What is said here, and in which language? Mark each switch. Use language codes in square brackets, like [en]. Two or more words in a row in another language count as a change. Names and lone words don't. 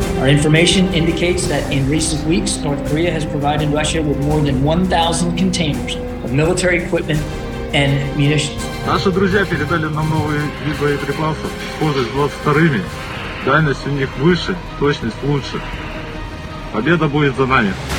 [en] information indicates that in recent weeks, North Korea has provided Russia with more than 1,000 containers of military equipment and munitions. [ru] Наши друзья передали нам новые виды боеприпасов, схожие с 22-ми. Дальность у них выше, точность лучше. Победа будет за нами.